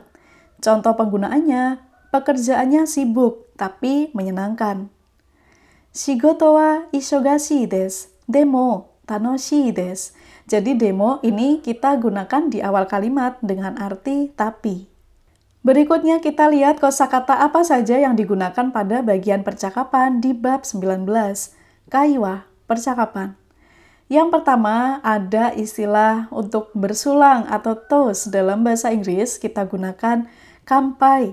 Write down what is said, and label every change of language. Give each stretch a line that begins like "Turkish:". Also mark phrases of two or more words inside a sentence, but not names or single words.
Indonesian: Contoh penggunaannya, pekerjaannya sibuk tapi menyenangkan.
Japanese: Shigoto wa isogashii desu, demo tanoshii desu.
Indonesian: Jadi demo ini kita gunakan di awal kalimat dengan arti tapi. Berikutnya kita lihat kosakata apa saja yang digunakan pada bagian percakapan di bab 19. Kaiwa, percakapan. Yang pertama, ada istilah untuk bersulang atau toast dalam bahasa Inggris, kita gunakan kampai.